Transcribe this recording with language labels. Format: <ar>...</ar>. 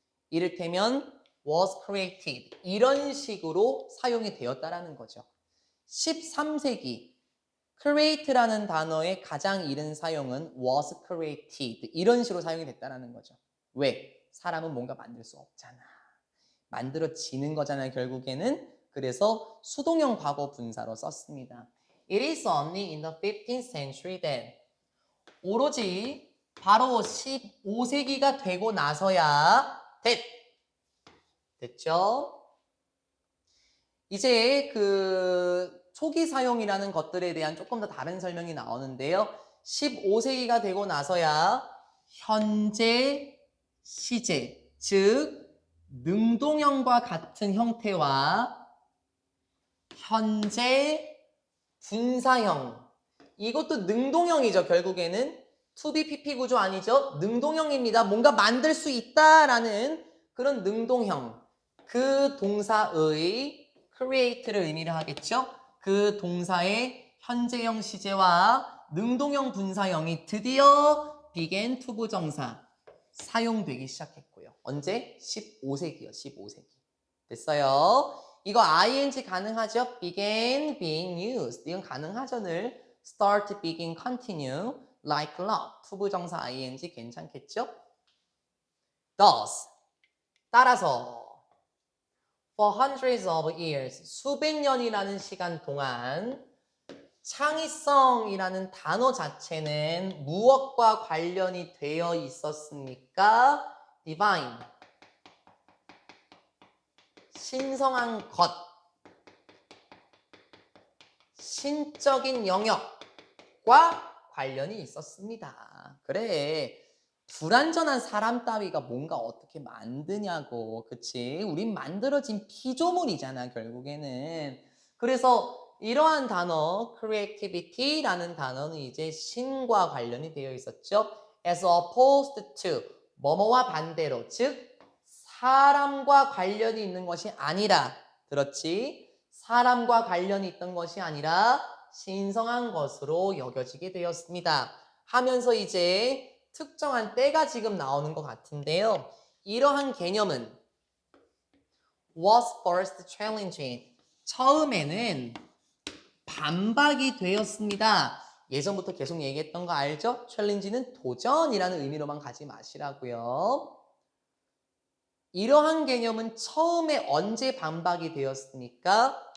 <ko>이를테면</ko> <en>was created</en> <ko>이런 식으로 사용이 되었다라는 거죠. 13세기 create라는 단어의 가장 이른 사용은</ko> <en>was created</en> <ko>이런 식으로 사용이 됐다는 거죠. 왜? 사람은 뭔가 만들 수 없잖아. 만들어지는 거잖아요, 결국에는. 그래서 수동형 과거 분사로 썼습니다.</ko> <en>It is only in the 15th century that</en> <ko>오로지 바로 15세기가 되고 나서야 됐죠? 이제 그 초기 사용이라는 것들에 대한 조금 더 다른 설명이 나오는데요. 15세기가 되고 나서야 현재 시제, 즉 능동형과 같은 형태와 현재 분사형, 이것도 능동형이죠. 결국에는 to be PP 구조 아니죠. 능동형입니다. 뭔가 만들 수 있다라는 그런 능동형, 그 동사의 create를 의미를 하겠죠. 그 동사의 현재형 시제와 능동형 분사형이 드디어 began to 부정사 사용되기 시작했고요. 언제? 15세기요. 15세기. 됐어요. 이거 ing 가능하죠?</ko> <en>began, being used.</en> <ko>이건 가능하죠. 늘</ko> <en>start, begin, continue, like, love.</en> <ko>투부정사 ing 괜찮겠죠?</ko> <en>thus.</en> <ko>따라서</ko> <en>for hundreds of years.</en> <ko>수백 년이라는 시간 동안 창의성이라는 단어 자체는 무엇과 관련이 되어 있었습니까?</ko> <en>divine.</en> <ko>신성한 것, 신적인 영역과 관련이 있었습니다. 그래, 불완전한 사람 따위가 뭔가 어떻게 만드냐고, 그치? 우린 만들어진 피조물이잖아, 결국에는. 그래서 이러한 단어, creativity라는 단어는 이제 신과 관련이 되어 있었죠.</ko> <en>as opposed to,</en> <ko>뭐뭐와 반대로, 즉 사람과 관련이 있는 것이 아니라, 들었지? 사람과 관련이 있던 것이 아니라 신성한 것으로 여겨지게 되었습니다. 하면서 이제 특정한 때가 지금 나오는 것 같은데요. 이러한 개념은</ko> <en>was first challenged.</en> <ko>처음에는 반박이 되었습니다. 예전부터 계속 얘기했던 거 알죠? challenge는 도전이라는 의미로만 가지 마시라고요. 이러한 개념은 처음에 언제 반박이 되었습니까?</ko>